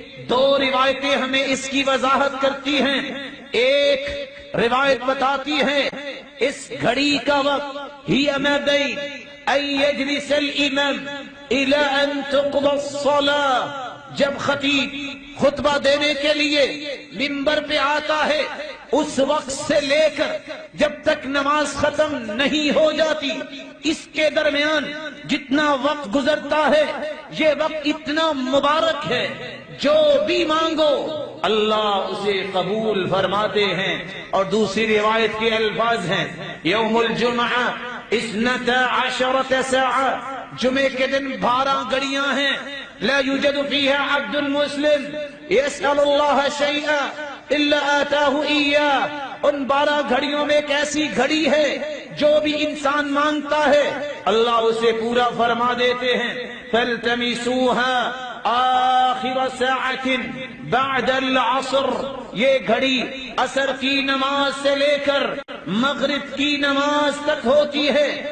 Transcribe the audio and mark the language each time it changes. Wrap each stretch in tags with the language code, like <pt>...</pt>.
<ur>دو روایتیں ہمیں اس کی وضاحت کرتی ہیں. ایک روایت بتاتی ہے اس گھڑی کا وقت ہی</ur> <ar>ما بین ان یجلس الامام الى ان تقضى الصلاة،</ar> <ur>جب خطیب خطبہ دینے کے لیے منبر پہ آتا ہے اس وقت سے لے کر جب تک نماز ختم نہیں ہو جاتی، اس کے درمیان جتنا وقت گزرتا ہے یہ وقت اتنا مبارک ہے. جو بھی مانگو اللہ اسے قبول فرماتے ہیں. اور دوسری روایت کے الفاظ ہیں</ur> <ar>یوم الجمعہ 12 ساعة،</ar> <ur>جمعے کے دن 12 گھڑیاں ہیں.</ur> <ar>لا يوجد فيها عبد مسلم يسأل الله شيئا الا آتاه إياه.</ar> <ur>ان 12 گھڑیوں میں ایک ایسی گھڑی ہے جو بھی انسان مانگتا ہے اللہ اسے پورا فرما دیتے ہیں.</ur> <ar>فَالْتَمِسُوهَا آخر ساعة بعد العصر،</ar> <ur>یہ گھڑی عصر کی نماز سے لے کر مغرب کی نماز تک ہوتی ہے.</ur>